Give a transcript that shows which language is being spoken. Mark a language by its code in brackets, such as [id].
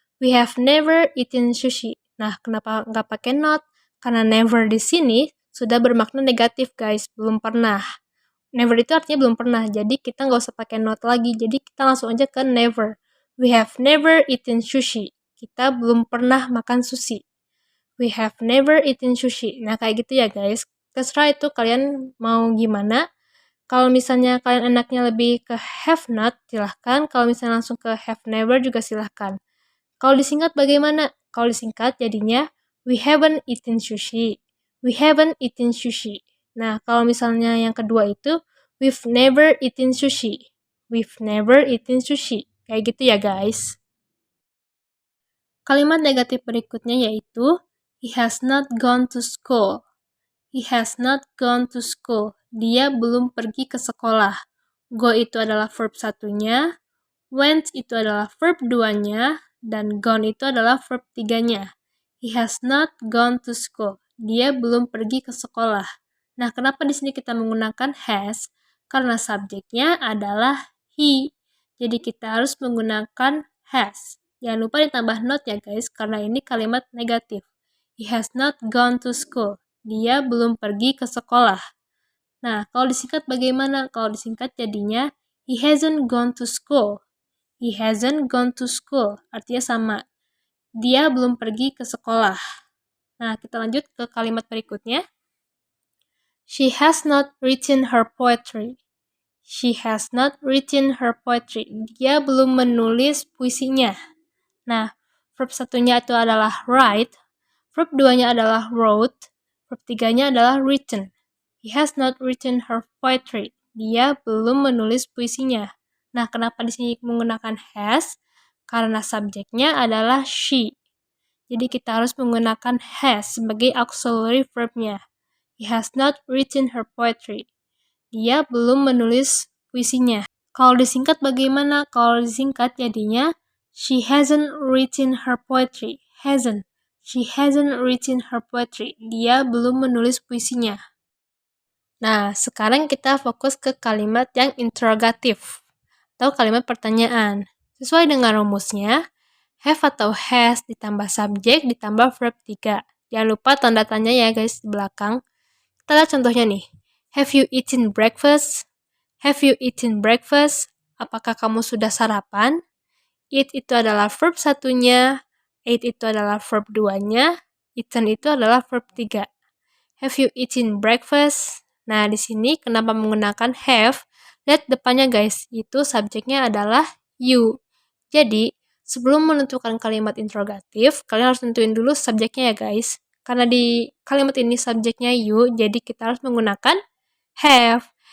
[en] We have never eaten sushi. [id] Nah, kenapa nggak pakai not? Karena never di sini sudah bermakna negatif guys. Belum pernah. Never itu artinya belum pernah, jadi kita nggak usah pakai not lagi, jadi kita langsung aja ke never. [en] We have never eaten sushi. [id] Kita belum pernah makan sushi. [en] We have never eaten sushi. [id] Nah, kayak gitu ya guys. Terserah itu kalian mau gimana. Kalau misalnya kalian enaknya lebih ke have not, silahkan. Kalau misalnya langsung ke have never juga silahkan. Kalau disingkat bagaimana? Kalau disingkat jadinya [en] we haven't eaten sushi. We haven't eaten sushi. [id] Nah, kalau misalnya yang kedua itu [en] we've never eaten sushi. We've never eaten sushi. [id] Kayak gitu ya guys. Kalimat negatif berikutnya yaitu [en] he has not gone to school. He has not gone to school. [id] Dia belum pergi ke sekolah. Go itu adalah verb satunya, went itu adalah verb 2-nya, dan gone itu adalah verb 3-nya. [en] He has not gone to school. [id] Dia belum pergi ke sekolah. Nah, kenapa di sini kita menggunakan has? Karena subjeknya adalah he. Jadi kita harus menggunakan has. Jangan lupa ditambah not ya guys, karena ini kalimat negatif. [en] He has not gone to school. [id] Dia belum pergi ke sekolah. Nah, kalau disingkat bagaimana? Kalau disingkat jadinya [en] he hasn't gone to school. He hasn't gone to school. [id] Artinya sama. Dia belum pergi ke sekolah. Nah, kita lanjut ke kalimat berikutnya. [en] She has not written her poetry. She has not written her poetry. [id] Dia belum menulis puisinya. Nah, verb satunya itu adalah write. Verb 2-nya adalah wrote. Verb 3-nya adalah written. [en] He has not written her poetry. [id] Dia belum menulis puisinya. Nah, kenapa di sini menggunakan has? Karena subjeknya adalah she. Jadi kita harus menggunakan has sebagai auxiliary verb-nya. [en] He has not written her poetry. [id] Dia belum menulis puisinya. Kalau disingkat bagaimana? Kalau disingkat jadinya [en] she hasn't written her poetry. Hasn't. She hasn't written her poetry. [id] Dia belum menulis puisinya. Nah, sekarang kita fokus ke kalimat yang interrogatif atau kalimat pertanyaan. Sesuai dengan rumusnya, have atau has ditambah subjek ditambah verb 3. Jangan lupa tanda tanya ya guys di belakang. Kita lihat contohnya nih. [en] Have you eaten breakfast? Have you eaten breakfast? [id] Apakah kamu sudah sarapan? Eat itu adalah verb satunya, ate itu adalah verb 2-nya, eaten itu adalah verb 3. [en] Have you eaten breakfast? [id] Nah, di sini kenapa menggunakan have? Lihat depannya guys, itu subjeknya adalah you. Jadi, sebelum menentukan kalimat interrogatif, kalian harus tentuin dulu subjeknya ya guys. Karena di kalimat ini subjeknya you, jadi kita harus menggunakan have.